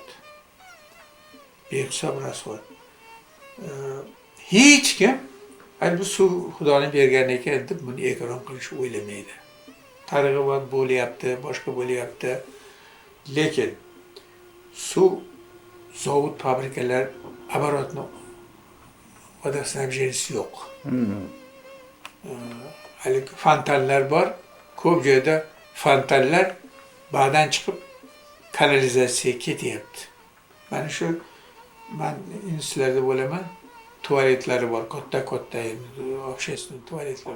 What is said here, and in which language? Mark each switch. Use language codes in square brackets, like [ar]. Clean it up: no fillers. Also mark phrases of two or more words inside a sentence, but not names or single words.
[uz] Behisob rasxod. Hech kim bu suv Xudoning bergani ekan deb buni ekran qilishni o'ylamaydi. Targ'ibot bo'lyapti, boshqa bo'lyapti. Lekin suv, zavod, fabrikalar, [ru] оборотно водоснабженияsi yo'q. [uz] Haligi fontanlar bor. Ko'p joyda fontanlar ba'dan chiqib kanalizatsiyaga ketyapti. Mana shu men institutlarda bo'laman. Tuvaletlari bor, katta общественный tuvaletlari.